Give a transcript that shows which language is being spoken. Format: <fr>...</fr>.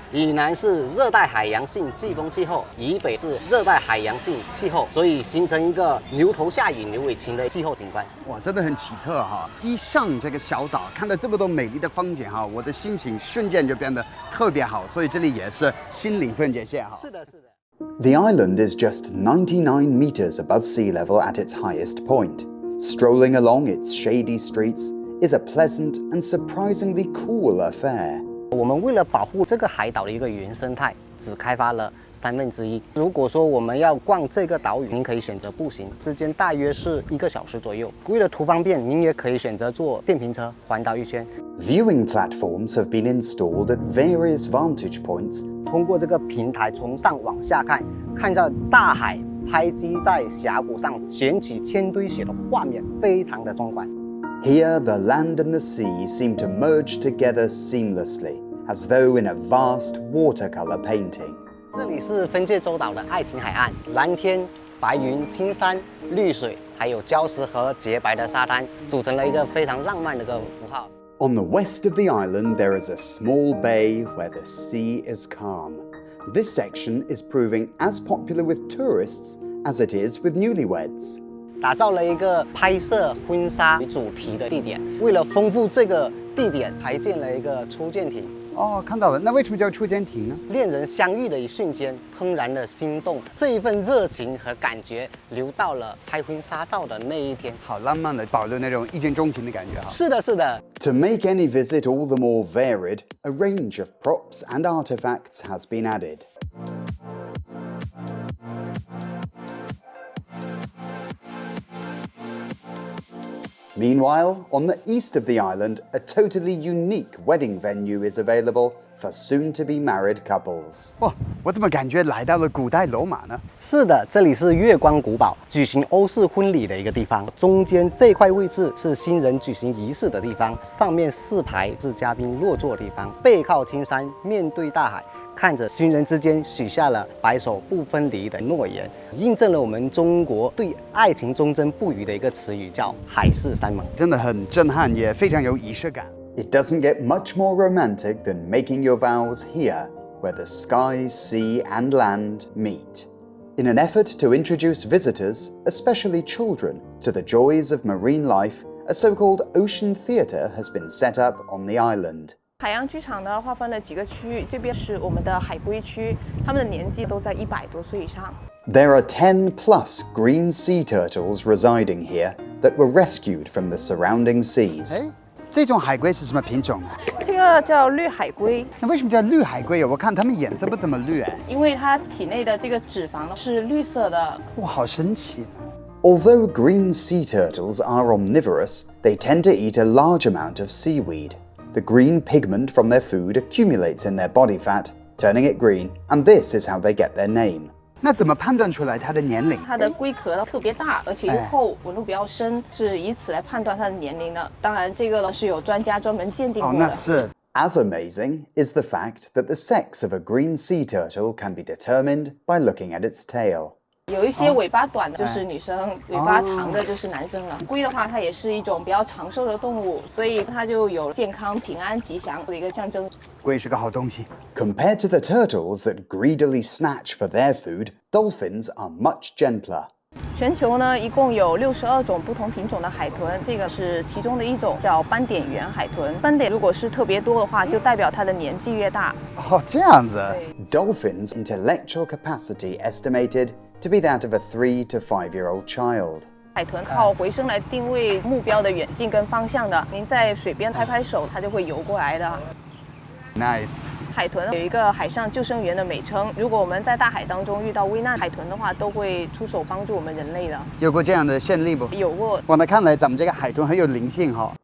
<zh>以南是热带海洋性季风气候，以北是热带海洋性气候，所以形成一个牛头下雨牛尾晴的气候景观。哇，真的很奇特哈！一上这个小岛，看到这么多美丽的风景哈，我的心情瞬间就变得特别好。所以这里也是心灵分界线哈。是的，是的。</zh> <en>The island is just 99 meters above sea level at its highest point. Strolling along its shady streets is a pleasant and surprisingly cool affair.</en> <zh>我们为了保护这个海岛的一个原生态，只开发了1/3。如果说我们要逛这个岛屿，您可以选择步行，时间大约是1个小时左右。为了图方便，您也可以选择坐电瓶车环岛一圈。</zh> <en>Viewing platforms have been installed at various vantage points.</en> <zh>通过这个平台从上往下看，看到大海拍击在峡谷上卷起千堆雪的画面，非常的壮观。</zh> <en>Here, the land and the sea seem to merge together seamlessly, as though in a vast watercolor painting.</en> <zh>这里是分界洲岛的爱琴海岸，蓝天、白云、青山、绿水，还有礁石和洁白的沙滩，组成了一个非常浪漫的一个符号。</zh> <en>On the west of the island, there is a small bay where the sea is calm. This section is proving as popular with tourists as it is with newlyweds.</en> <zh>打造了一个拍摄婚纱为主题的地点，为了丰富这个地点，还建了一个初见亭。看到了，那为什么叫初见亭呢？恋人相遇的一瞬间，怦然的心动，这一份热情和感觉流到了拍婚纱照的那一天。好浪漫的，保留那种一见钟情的感觉哈。是的，是的。</zh> <en>To make any visit all the more varied, a range of props and artifacts has been added. Meanwhile, on the east of the island, a totally unique wedding venue is available for soon-to-be married couples.</en> <zh>哇，我怎么感觉来到了古代罗马呢？是的，这里是月光古堡，举行欧式婚礼的一个地方。中间这块位置是新人举行仪式的地方，上面4排是嘉宾落座的地方，背靠青山，面对大海。看着新人之间许下了白首不分离的诺言，印证了我们中国对爱情忠贞不渝的一个词语，叫海誓山盟。真的很震撼，也非常有仪式感。</zh> <en>It doesn't get much more romantic than making your vows here, where the sky, sea, and land meet. In an effort to introduce visitors, especially children, to the joys of marine life, a so-called ocean theatre has been set up on the island.</en> <zh>海洋剧场呢，划分了几个区域，这边是我们的海龟区，他们的年纪都在100多岁以上。</zh> <en>There are 10 plus green sea turtles residing here that were rescued from the surrounding seas.</en> <zh>这种海龟是什么品种啊？这个叫绿海龟。那为什么叫绿海龟啊？我看它们颜色不怎么绿哎。因为它体内的这个脂肪是绿色的。哇，好神奇。</zh> <en>Although green sea turtles are omnivorous, they tend to eat a large amount of seaweed. The green pigment from their food accumulates in their body fat turning it green, and this is how they get their name.</en> <zh>那怎么判断出来它的年龄？它的龟壳特别大，而且又厚，纹路比较深，是以此来判断它的年龄的。当然，这个呢是有专家专门鉴定过的。那是。</zh> <en>As amazing is the fact that the sex of a green sea turtle can be determined by looking at its tail.</en> <zh>有一些尾巴短的就是女生，尾巴长的就是男生了。龟的话，它也是一种比较长寿的动物，所以它就有健康、平安、吉祥的一个象征。龟是个好东西。</zh> <en>Compared to the turtles that greedily snatch for their food, dolphins are much gentler.</en> <zh>全球呢，一共有62种不同品种的海豚，这个是其中的一种，叫斑点圆海豚。斑点如果是特别多的话，就代表它的年纪越大。这样子。</zh> <en>Dolphins' intellectual capacity estimated to be that of a 3 to 5-year-old child.</en> <zh>海豚靠回声来定位目标的远近跟方向的，您在水边拍拍手，它就会游过来的。</zh> <en>Nice.</en> <zh>海豚有一个海上救生员的美称，如果我们在大海当中遇到危难，海豚的话都会出手帮助我们人类的。有过这样的先例不？有过。我们看来咱们这个海豚很有灵性哈。</zh>